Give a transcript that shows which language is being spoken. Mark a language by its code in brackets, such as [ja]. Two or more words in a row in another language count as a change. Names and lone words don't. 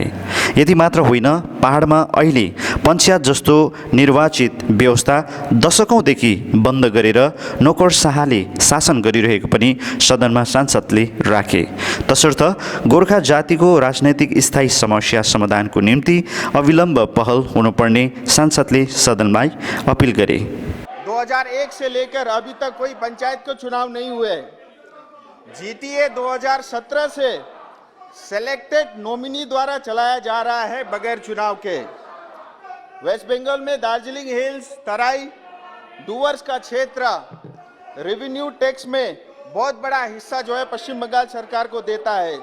[ne] यति मात्र होइन, पहाडमा अहिले पञ्चायत जस्तो निर्वाचित व्यवस्था दशकौँदेखि बन्द गरेर नोकरशाहले शासन गरिरहेको पनि सदनमा सांसदले राखे। तसर्थ गोर्खा जातिको राजनैतिक स्थायी समस्या समाधानको निम्ति अविलम्ब पहल हुनुपर्ने सांसदले सदनमा अपील गरे। [hi] 2001 से लेकर अभी तक कोई पंचायत के चुनाव नहीं हुए। GTA 2017 से [en] selected nominee [hi] द्वारा चलाया जा रहा है बगैर चुनाव के। वेस्ट बंगाल में दार्जिलिंग हिल्स, तराई, डुवर्स का क्षेत्र [en] revenue tax [hi] में बहुत बड़ा हिस्सा जो है पश्चिम बंगाल सरकार को देता है।